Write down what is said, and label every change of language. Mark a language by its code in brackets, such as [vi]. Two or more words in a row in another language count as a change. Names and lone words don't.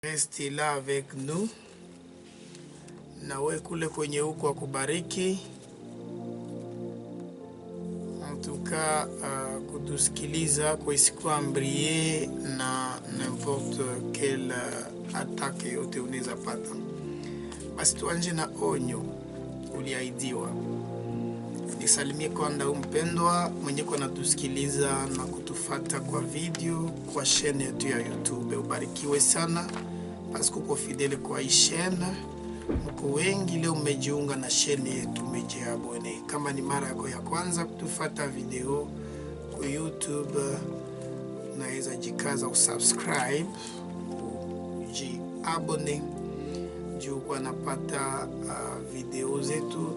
[fr] Restez là avec nous. [sw] Nawe kule kwenye huko akubariki. [fr] En tout cas, [sw] kutusikiliza kwa isikuambrie na [fr] n'importe quelle attaque [sw] yote unaweza pata. Basi tuanze na onyo uliahidiwa. Nisalimie kwanza mpendwa mwenye kwa natusikiliza na kutufata kwa video kwa chaîne yetu ya YouTube. Ubarikiwe sana [fr] parce que [sw] uko fidèle kwa hii chaîne. Mko wengi leo mmejiunga na chaîne yetu, mmejiabone. Kama ni mara yako ya kwanza kutufata video kwa YouTube, unaweza jikaza usubscribe, ujiabone juu kwa napata video zetu.